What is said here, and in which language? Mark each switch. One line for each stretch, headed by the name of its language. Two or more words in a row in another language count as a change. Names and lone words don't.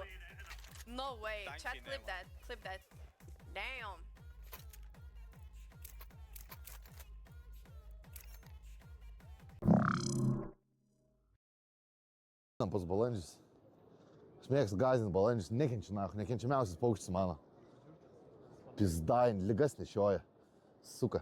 English: No way. Chat, clip that. Clip that. Damn.
Lithuanian: Pas balandžius. Aš mėgstu gąsdinti balandžius, nekenčiu nahu, nekenčiamiausias paukštis mano. Pizdain, ligas nešioja. Suka.